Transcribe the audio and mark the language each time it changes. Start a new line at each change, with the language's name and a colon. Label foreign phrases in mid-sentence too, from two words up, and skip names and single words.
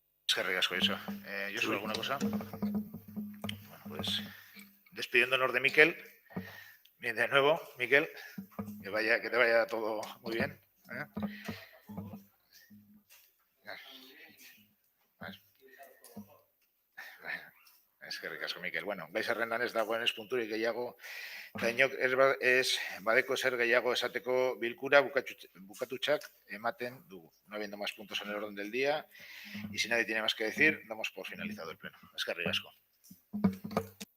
Basque: Eskerrik asko, Josu. Josu,
Spanish: Sí. ¿alguna cosa? Bueno, pues despidiéndonos de Miquel. Bien, de nuevo, Miquel, que te vaya todo muy bien.
Basque: ¿Eh? Eskerrik asko, Miquel. Bueno, gai zerrendan ez dagoen espunturik gehiago, eta inok ez badeko zer gehiago esateko bilkura bukatutxak ematen dugu.
Spanish: No habiendo más puntos en el orden del día, y si nadie tiene más que decir, damos por finalizado el pleno.
Basque: Eskerrik asko.